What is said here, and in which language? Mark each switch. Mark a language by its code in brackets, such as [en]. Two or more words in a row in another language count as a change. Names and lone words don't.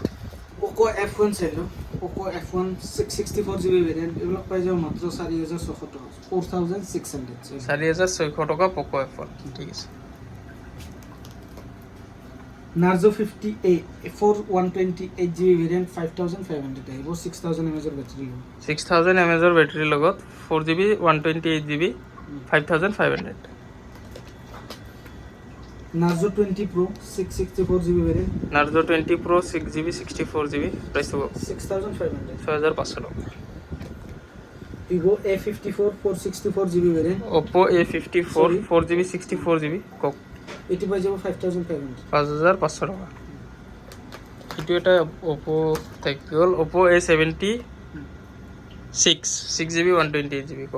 [as] Poco F1 চাই লওক Poco F1 664GB ভেৰিয়েণ্ট এইবিলাক পাই যাব মাত্ৰ 4,600 টকা 4,600 4,600 টকা Poco F1 ঠিক আছে Narzo 58 128GB ভেৰিয়েণ্ট 5,500 আহিব 6,000 mAh বেটাৰী 6,000 mAh বেটাৰীৰ লগত 4GB 128GB 5,500 Narzo 20 Pro 664GB ভেৰিয়েণ্ট Narzo 20 Pro 6GB 64GB প্ৰাইচ হ'ব 6,500 6,500 টকা Vivo A54 464GB ভেৰিয়েণ্ট Oppo A54 4GB 64GB কওক এটি পাই যাব 5,500 5,500 টকা এইটো এটা Oppo থাকি গ'ল Oppo A76 6GB 128GB কওক